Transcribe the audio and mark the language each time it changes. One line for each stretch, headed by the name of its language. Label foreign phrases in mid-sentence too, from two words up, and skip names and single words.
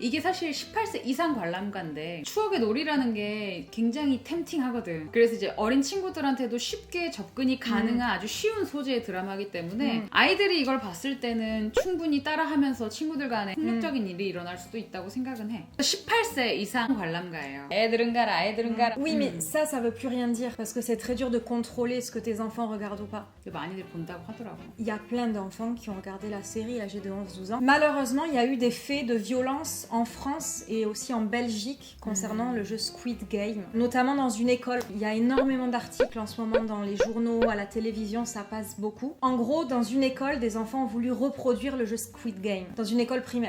Korean: 이게 사실 18세 이상 관람가인데 추억의 놀이라는 게 굉장히 템팅하거든. 그래서 이제 어린 친구들한테도 쉽게 접근이 가능한 아주 쉬운 소재의 드라마이기 때문에 아이들이 이걸 봤을 때는 충분히 따라하면서 친구들 간에 폭력적인 일이 일어날 수도 있다고 생각은 해. 18세 이상 관람가예요. 애들은 가라, 애들은 가라.
French: Oui, mais ça veut plus rien dire parce que c'est très dur de contrôler ce que tes enfants regardent ou pas.
Korean: 많이들 본다고 하더라고.
French: Il y a plein d'enfants qui ont regardé la série âgés de 11-12 ans. Malheureusement, il y a eu des faits de violence en France et aussi en Belgique concernant le jeu Squid Game, notamment dans une école. Il y a énormément d'articles en ce moment dans les journaux, à la télévision, ça passe beaucoup. En gros, dans une école, des enfants ont voulu reproduire le jeu Squid Game, dans une école primaire.